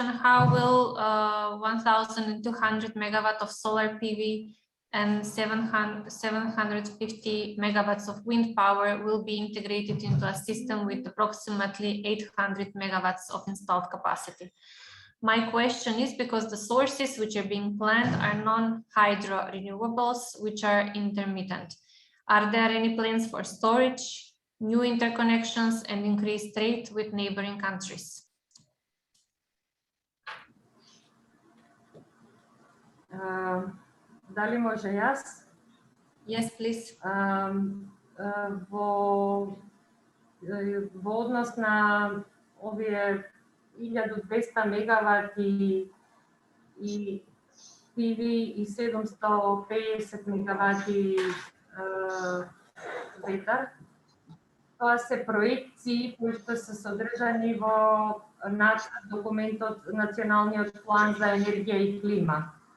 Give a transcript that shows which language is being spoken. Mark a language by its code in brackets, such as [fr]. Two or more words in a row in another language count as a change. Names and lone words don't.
[en] How will 1,200 megawatt of solar PV and 750 megawatts of wind power will be integrated into a system with approximately 800 megawatts of installed capacity? My question is because the sources which are being planned are non-hydro renewables, which are intermittent. Are there any plans for storage, new interconnections, and increased trade with neighboring countries? [mk] Дали може јас? [en] Yes, please. [mk] Во однос на овие 1200 мегавати и PV и 750 мегавати ветар, тоа се проекции кои што се содржани во документот Националниот план за енергија и клима.